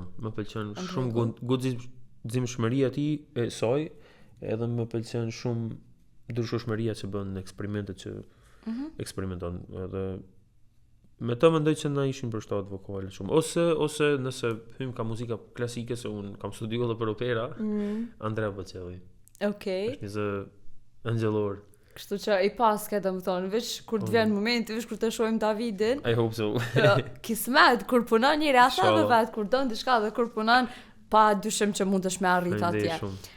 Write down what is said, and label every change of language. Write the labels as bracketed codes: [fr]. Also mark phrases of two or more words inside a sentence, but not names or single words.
[sq] Më pëlqen shumë guximshmëria e saj, edhe më pëlqen shumë ndryshueshmëria që bën në eksperimentet që eksperimenton, edhe me të mendoj që na ishin përshtat vokale shumë, ose nëse hym ka muzika klasike, se un kam studiuar edhe për opera, Andrea Bocelli. Okej. Është një zë angjëllor. Kështu që I pas ke domethënë, veç kur të vjen momenti, veç kur të shohim Davidin. [en] I hope so. [sq] Kismet kur punon njëri asa dhe vet kur don diçka dhe kur punon pa dyshim që mundesh me arrit atje.